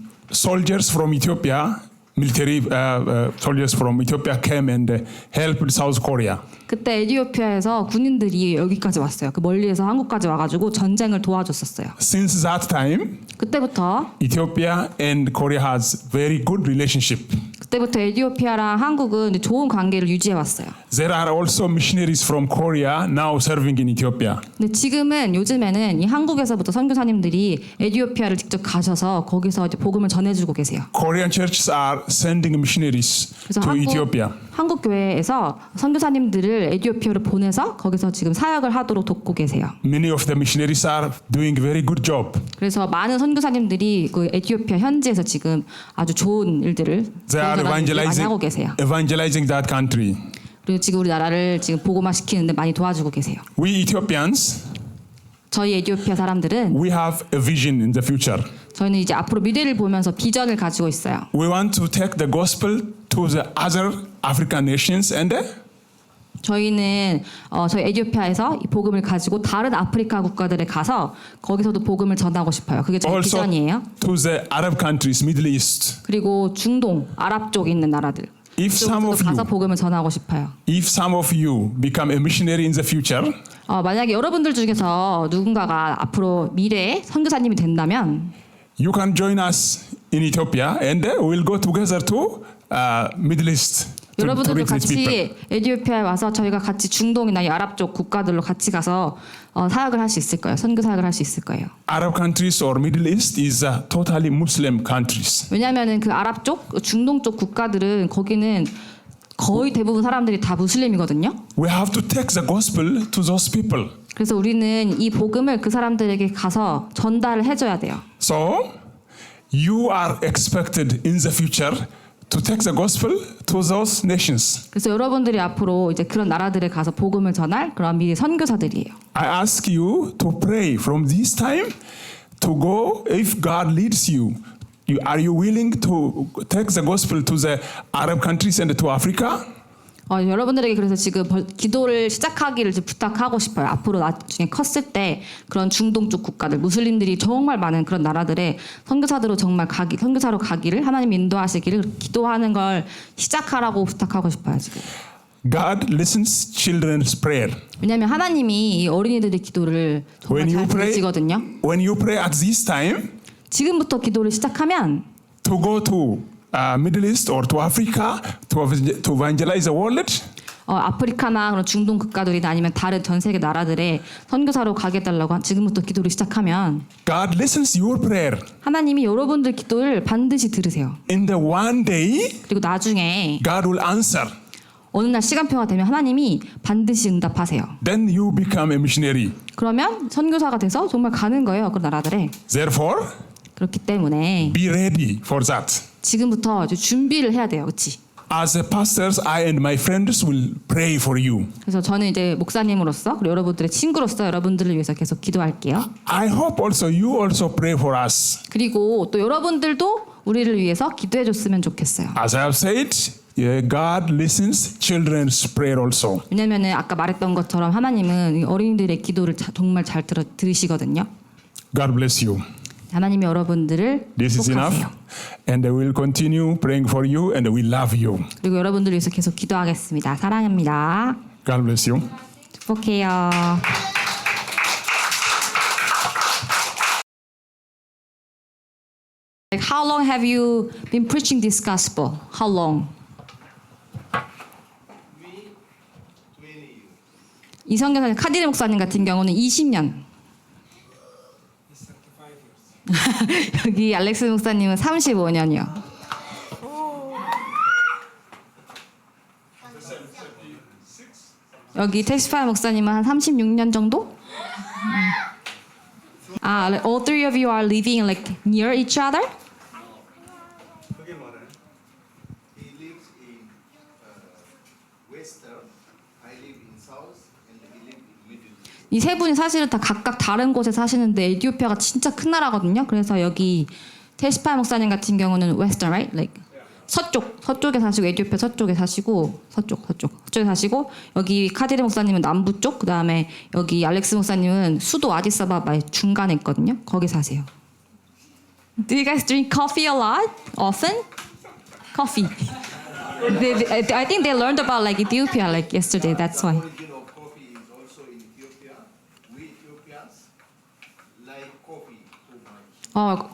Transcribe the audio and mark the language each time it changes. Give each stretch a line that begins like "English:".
English: soldiers from Ethiopia, military soldiers from Ethiopia came and helped South Korea.
Korean: 그때 에티오피아에서 군인들이 여기까지 왔어요. 그 멀리에서 한국까지 와가지고 전쟁을 도와줬었어요.
English: Since that time,
Korean: 그때부터
English: Ethiopia and Korea has very good relationship.
Korean: 그때부터 에티오피아랑 한국은 이제 좋은 관계를 유지해 왔어요.
English: There are also missionaries from Korea now serving in Ethiopia.
Korean: 근데 지금은 요즘에는 이 한국에서부터 선교사님들이 에티오피아를 직접 가셔서 거기서 이제 복음을 전해주고 계세요.
English: Korean churches are sending missionaries
Korean: 그래서
English: to Ethiopia.
Korean: 한국 교회에서 선교사님들을 에티오피아로 보내서 거기서 지금 사역을 하도록 돕고 계세요.
English: Many of the missionaries are doing very good job.
Korean: 그래서 많은 선교사님들이 그 에티오피아 현지에서 지금 아주 좋은 일들을
English: They are
Korean: 많이 하고 계세요.
English: evangelizing that country.
Korean: 그리고 지금 우리나라를 지금 복음화시키는데 많이 도와주고 계세요.
English: We Ethiopians,
Korean: 저희 에티오피아 사람들은
English: we have a vision in the future.
Korean: 저희는 이제 앞으로 미래를 보면서 비전을 가지고 있어요.
English: We want to take the gospel to the other African nations and
Korean: 저희는 저희 에티오피아에서 이 복음을 가지고 다른 아프리카 국가들에 가서 거기서도 복음을 전하고 싶어요. 그게 저희
English: also
Korean: 비전이에요.
English: to the Arab countries, Middle East.
Korean: 그리고 중동, 아랍 쪽에 있는 나라들.
English: If some of
Korean: 그쪽으로도 가서
English: you,
Korean: 복음을 전하고 싶어요.
English: if some of you become a missionary in the future,
Korean: 만약에 여러분들 중에서 누군가가 앞으로 미래에 선교사님이 된다면
English: you can join us in Ethiopia and we'll go together to Middle East. To
Korean: 여러분들도
English: reach these people.
Korean: 같이 에티오피아에 와서 저희가 같이 중동이나 이 아랍 쪽 국가들로 같이 가서 사역을 할 수 있을 거예요. 선교 사역을 할 수 있을 거예요.
English: Arab countries or Middle East is totally Muslim countries.
Korean: 왜냐하면은 그 아랍 쪽, 중동 쪽 국가들은 거기는 거의 대부분 사람들이 다 무슬림이거든요.
English: We have to take the gospel to those people.
Korean: 그래서 우리는 이 복음을 그 사람들에게 가서 전달을 해줘야 돼요.
English: So you are expected in the future to take the gospel to those nations.
Korean: 그래서 여러분들이 앞으로 이제 그런 나라들에 가서 복음을 전할 그런 미래 선교사들이에요.
English: I ask you to pray from this time to go if God leads you. Are you willing to take the gospel to the Arab countries and to Africa?
Korean: 여러분들에게 그래서 지금 기도를 시작하기를 부탁하고 싶어요. 앞으로 나중에 컸을 때 그런 중동 쪽 국가들, 무슬림들이 정말 많은 그런 나라들에 선교사로 정말 선교사로 가기를 하나님 인도하시기를 기도하는 걸 시작하라고 부탁하고 싶어요. 지금.
English: God listens children's prayer.
Korean: 왜냐하면 하나님이 이 어린이들의 기도를 정말 잘 들으시거든요.
English: When you pray at this time,
Korean: 지금부터 기도를 시작하면
English: to go to Middle East or to Africa to evangelize the world,
Korean: 아프리카나 그런 중동 국가들이나 아니면 다른 전 세계 나라들에 선교사로 가게 해달라고 지금부터 기도를 시작하면
English: God listens your prayer.
Korean: 하나님이 여러분들 기도를 반드시 들으세요.
English: In the one day,
Korean: 그리고 나중에
English: God will answer.
Korean: 어느 날 시간표가 되면 하나님이 반드시 응답하세요.
English: Then you become a missionary.
Korean: 그러면 선교사가 돼서 정말 가는 거예요. 그 나라들에.
English: Therefore,
Korean: 그렇기 때문에
English: be ready for that.
Korean: 지금부터 이제 준비를 해야 돼요. 그렇지?
English: As a pastors, I and my friends will pray for you.
Korean: 그래서 저는 이제 목사님으로서 그리고 여러분들의 친구로서 여러분들을 위해서 계속 기도할게요.
English: I hope also you also pray for us.
Korean: 그리고 또 여러분들도 우리를 위해서 기도해 줬으면 좋겠어요.
English: As I have said, God listens children's prayer also.
Korean: 왜냐면은 아까 말했던 것처럼 하나님은 이 어린이들의 기도를 정말 잘 들으시거든요.
English: God bless you.
Korean: 하나님이 여러분들을
English: This is enough.
Korean: 축복하세요.
English: And I will continue praying for you and we love you.
Korean: 그리고 여러분들을 위해서 계속 기도하겠습니다. 사랑합니다.
English: God bless you.
Korean: 축복해요.
English: Like how long have you been preaching this gospel? How long?
Korean: 이성경사님 카디르 목사님 같은 경우는 20년. 여기 알렉스 목사님은 35년이요. 여기 테스파이 목사님은 한 36년 정도?
English: All three of you are living like near each other? He lives in western, I live in south, and he lives in middle.
Korean: 이 세 분이 사실은 다 각각 다른 곳에 사시는데 에티오피아가 진짜 큰 나라거든요. 그래서 여기 테스파이 목사님 같은 경우는
English: western, right? Like
Korean: 서쪽에 사시고 에티오피아 서쪽에 사시고 서쪽에 사시고 여기 카디르 목사님은 남부 쪽, 그다음에 여기 알렉스 목사님은 수도 아디스아바바의 중간에 있거든요. 거기 사세요.
English: Do you guys drink coffee a lot? Often? Coffee. I think they learned about like Ethiopia like yesterday. That's why. Origin of coffee is also in Ethiopia. We Ethiopians like coffee too much.